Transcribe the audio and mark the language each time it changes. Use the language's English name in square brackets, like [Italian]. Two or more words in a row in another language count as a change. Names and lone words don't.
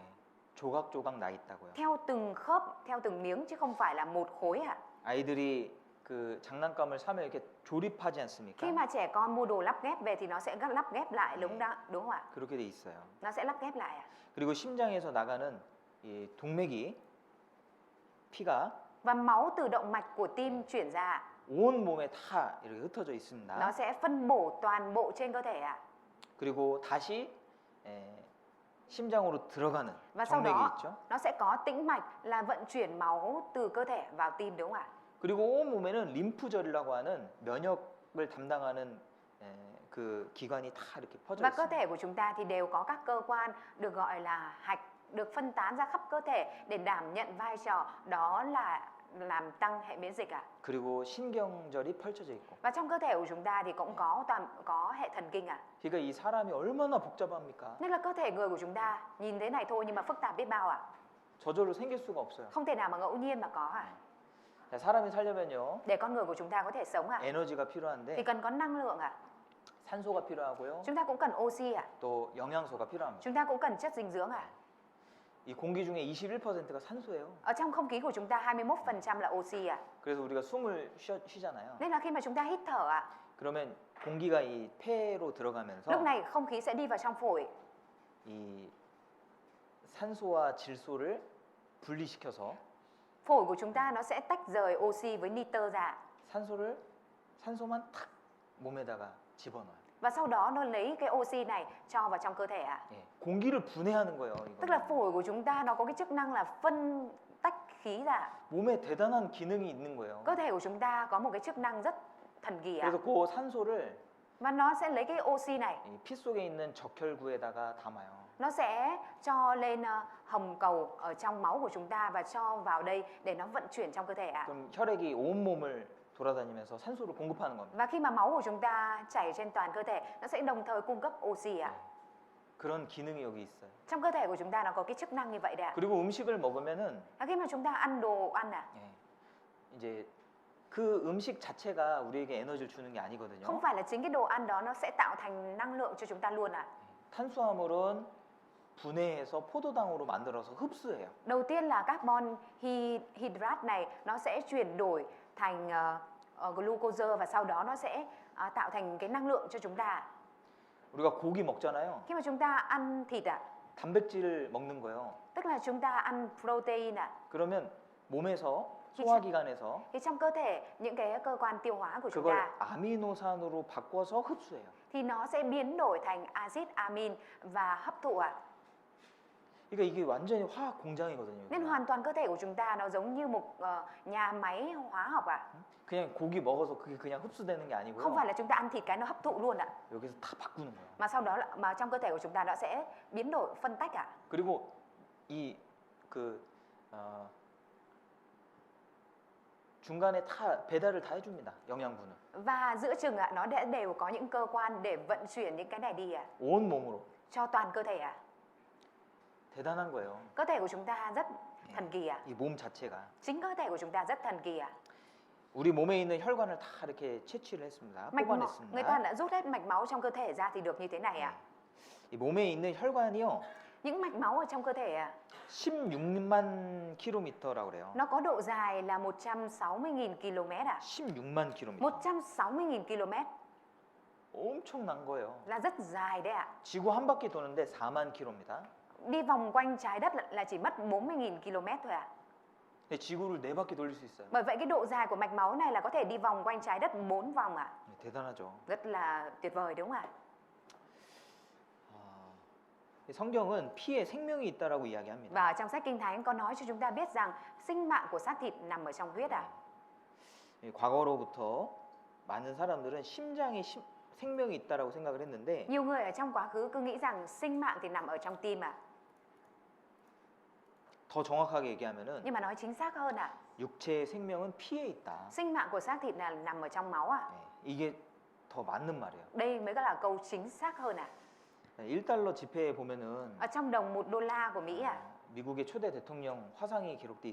[Korean] 조각조각 나 있다고요. [Vietnamese] Theo từng khớp, theo từng miếng chứ không phải là một khối ạ. [Korean] 아이들이 그 장난감을 사면 이렇게 조립하지 않습니까? [Vietnamese] Khi mà trẻ con mua đồ lắp ghép về thì nó sẽ lắp ghép lại đúng không ạ? [Korean] 그렇게 돼 있어요. [Vietnamese] Nó sẽ lắp ghép lại ạ. [Korean] 그리고 심장에서 나가는 이 동맥이 피가 [Vietnamese] Và máu từ động mạch của tim chuyển ra ạ. [Korean] 온 몸에 다 이렇게 흩어져 있습니다. [Vietnamese] Nó sẽ phân bổ toàn bộ trên cơ thể ạ. [Korean] 그리고 다시 심장으로 들어가는 [Vietnamese] Và sau [Korean] 정맥이 [Vietnamese] đó [Korean] 있죠. [Vietnamese] nó sẽ có tĩnh mạch là vận chuyển máu từ cơ thể vào tim đúng không ạ? [Korean] 그리고 온 몸에는 림프절이라고 하는 면역을 담당하는 그 기관이 다 이렇게 퍼져 [Vietnamese] Và cơ [Korean] 있습니다. [Vietnamese] thể của chúng ta thì đều có các cơ quan được gọi là hạch, được phân tán ra khắp cơ thể để đảm nhận vai trò đó là làm tăng hệ miễn dịch ạ. [Korean] 그리고 신경절이 펼쳐져 있고. [Vietnamese] Và trong cơ thể của chúng ta thì cũng có hệ thần kinh ạ. [Korean] 그러니까 이 사람이 얼마나 복잡합니까? [Vietnamese] Nên là cơ thể người của chúng ta nhìn thế này thôi nhưng mà phức tạp biết bao ạ. [Korean] 저절로 생길 수가 없어요. [Vietnamese] Không thể nào mà ngẫu nhiên mà có ạ. [Korean] 자, 사람이 살려면요 [Vietnamese] Để con người của chúng ta có thể sống ạ [Korean] 에너지가 [Vietnamese] thì [Korean] 필요한데 [Vietnamese] cần có năng lượng ạ. [Korean] 산소가 필요하고요. [Vietnamese] Chúng ta cũng cần oxy ạ. [Korean] 또 영양소가 필요합니다. [Vietnamese] Chúng ta cũng cần chất dinh dưỡng ạ. [Korean] 이 공기 중에 21%가 산소예요. [Vietnamese] Ở trong không khí của chúng ta 21% là oxy ạ. [Korean] 그래서 우리가 숨을 쉬잖아요. [Vietnamese] Nên là khi mà chúng ta hít thở ạ, [Korean] 그러면 공기가 이 폐로 들어가면서 [Vietnamese] lúc này không khí sẽ đi vào trong phổi. [Korean] 이 산소와 질소를 분리시켜서 [Vietnamese] Phổi của chúng ta nó sẽ tách rời oxy với nitơ ra. [Korean] 산소만 탁 몸에다가 집어넣어요. [Vietnamese] Và sau đó nó lấy cái oxy này cho vào trong cơ thể ạ. [Korean] 예, 공기를 분해하는 거예요. [Vietnamese] Tức là [Korean] 이거는. [Vietnamese] phổi của chúng ta nó có cái chức năng là phân tách khí ra. [Korean] 몸에 대단한 기능이 있는 거예요. [Vietnamese] Cơ thể của chúng ta có một cái chức năng rất thần kỳ ạ. [Korean] 그래서 그 산소를 [Vietnamese] Và nó sẽ lấy cái oxy này [Korean] 이 피 속에 있는 적혈구에다가 담아요. [Vietnamese] nó sẽ cho lên hồng cầu ở trong máu của chúng ta và cho vào đây để nó vận chuyển trong cơ thể ạ. [Korean] 그럼 혈액이 온 몸을 돌아다니면서 산소를 공급하는 겁니다. [Vietnamese] Và khi mà máu của chúng ta chảy trên toàn cơ thể, nó sẽ đồng thời cung cấp oxy ạ. [Korean] 그런 기능이 여기 있어요. [Vietnamese] Trong cơ thể của chúng ta nó có cái chức năng như vậy đấy ạ. [Korean] 그리고 음식을 먹으면은 [Vietnamese] Và khi mà chúng ta ăn đồ ăn [Korean] 예, 이제 그 음식 자체가 우리에게 에너지를 주는 게 아니거든요. [Vietnamese] không phải là chính cái đồ ăn đó nó sẽ tạo thành năng lượng cho chúng ta luôn ạ. [Korean] 탄수화물은 분해해서 포도당으로 만들어서 흡수해요. [Vietnamese] Đầu tiên là [English] carbon hydrate [Vietnamese] này nó sẽ chuyển đổi thành glucose và sau đó nó sẽ tạo thành cái năng lượng cho chúng ta. [Korean] 우리가 고기 먹잖아요. [Vietnamese] Khi mà chúng ta ăn thịt ạ, [Korean] 단백질을 먹는 거예요. [Vietnamese] tức là chúng ta ăn protein ạ. [Korean] 그러면 몸에서 키 소화기관에서 [Vietnamese] Thì trong cơ thể những cái cơ quan tiêu hóa của chúng [Korean] 그걸 [Vietnamese] ta [Korean] 아미노산으로 바꿔서 흡수해요. [Vietnamese] thì nó sẽ biến đổi thành axit amin và hấp thụ ạ. [Korean] 그러니까 이게 완전히 화학 공장이거든요. [Vietnamese] Nên hoàn toàn cơ thể của chúng ta nó giống như một nhà máy hóa học ạ. [Korean] 그냥 고기 먹어서 그게 그냥 흡수되는 게 아니고요. [Vietnamese] Không phải là chúng ta ăn thịt cái nó hấp thụ luôn ạ. [Korean] 여기서 다 바꾸는 거예요. [Vietnamese] Mà sau đó mà trong cơ thể của chúng ta nó sẽ biến đổi phân tách ạ. [Korean] 그리고 이그 중간에 다 배달을 다 해줍니다. 영양분을 [Vietnamese] Và giữa chừng ạ nó đều có những cơ quan để vận chuyển những cái này đi ạ, [Korean] 온 몸으로. [Vietnamese] cho toàn cơ thể ạ. [Korean] 대단한 거예요. [Vietnamese] Cơ thể của chúng ta rất thần kỳ ạ. [Korean] 이 몸 자체가 [Vietnamese] Chính cơ thể của chúng ta rất thần kỳ ạ. [Korean] 우리 몸에 있는 혈관을 다 이렇게 채취를 했습니다. [Vietnamese] Người ta [Korean] 뽑아냈습니다. [Vietnamese] đã rút hết mạch máu trong cơ thể ra thì được như thế này ạ. [Korean] 이 몸에 있는 혈관이요. [Vietnamese] Những mạch máu ở trong cơ thể ạ, [Korean] 16만 킬로미터라고 그래요. [Vietnamese] nó có độ dài là 160.000 km ạ. [Korean] 16만 킬로미터. [Vietnamese] 160.000 km [Korean] 엄청난 거예요. [Vietnamese] là rất dài đấy ạ. [Korean] 지구 한 바퀴 도는데 4만 킬로입니다. [Vietnamese] Đi vòng quanh trái đất là chỉ mất 40.000 km thôi ạ. [Korean] 근데 지구를 4바퀴 돌릴 수 있어요. [Vietnamese] Bởi vậy cái độ dài của mạch máu này là có thể đi vòng quanh trái đất 4 vòng ạ. [Korean] 대단하죠. [Vietnamese] Rất là tuyệt vời đúng không ạ? [Korean] 성경은 피에 생명이 있다라고 이야기합니다. [Vietnamese] Và trong sách Kinh Thánh có nói cho chúng ta biết rằng sinh mạng của xác thịt nằm ở trong huyết ạ. [Korean] 과거로부터 많은 사람들은 심장에 생명이 있다라고 생각을 했는데 [Vietnamese] Nhiều người ở trong quá khứ cứ nghĩ rằng sinh mạng thì nằm ở trong tim ạ. [Korean] 더 정확하게 얘기하면은 [Vietnamese] Nhưng mà nói chính xác hơn ạ, [Korean] 육체의 생명은 피에 있다. [Vietnamese] sinh mạng của xác thịt là nằm ở trong máu ạ. [Korean] 이게 더 맞는 말이에요. [Vietnamese] Đây mới là câu chính xác hơn ạ. [Korean] 1달러 지폐에 보면은 [Vietnamese] Ở trong đồng $1 của Mỹ ạ, [Korean] 미국의 초대 대통령 화상이 기록돼